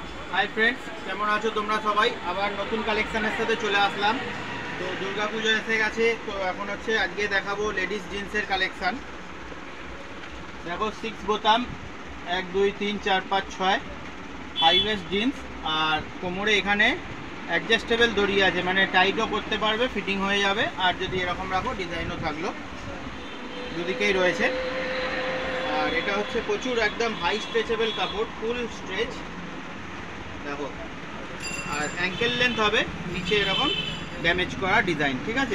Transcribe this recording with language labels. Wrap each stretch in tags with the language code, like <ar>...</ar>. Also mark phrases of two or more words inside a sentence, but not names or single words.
<en>Hi friends</en> <bn>কেমন আছো তোমরা সবাই আবার নতুন কালেকশনের সাথে চলে আসলাম। তো দুর্গা পুজো এসে গেছে তো এখন হচ্ছে আজকে দেখাবো</bn> <en>ladies jeans</en> <bn>कालेक्शन। দেখো 6 বোতাম 1 2 3 4 5 6</bn> <en>high waist jeans</en> <bn>আর কোমরে এখানে অ্যাডজাস্টেবল दড়ি আছে মানে টাইটও করতে পারবে ফিটিং হয়ে যাবে আর যদি এরকম রাখো ডিজাইনও থাকলো দুদিকেই রয়েছে। আর এটা হচ্ছে প্রচুর একদম</bn> <en>high stretchable</en> <bn>কাপড়</bn> <en>full stretch</en> <bn>দেখো আর</bn> <en>ankle length</en> <bn>হবে নিচে এরকম ড্যামেজ করা ডিজাইন ঠিক আছে।</bn>